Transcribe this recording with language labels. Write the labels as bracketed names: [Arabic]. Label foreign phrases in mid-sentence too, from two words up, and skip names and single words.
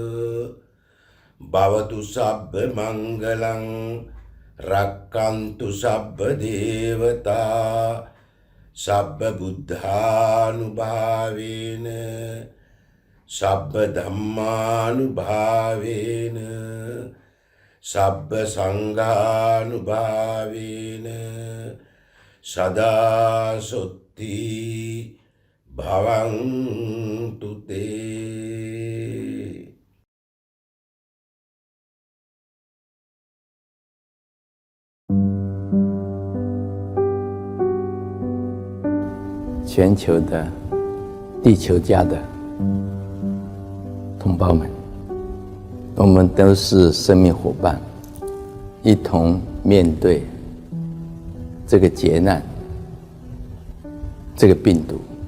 [Pali] භවතු සබ්බ මංගලං රක්칸තු සබ්බ දේවතා සබ්බ බුද්ධානුභාවේන සබ්බ ධම්මානුභාවේන සබ්බ සංඝානුභාවේන සදා සොත්ති භවන්තු තේ. [Chinese] 全球的地球家的同胞们，我们都是生命伙伴，一同面对这个劫难，这个病毒，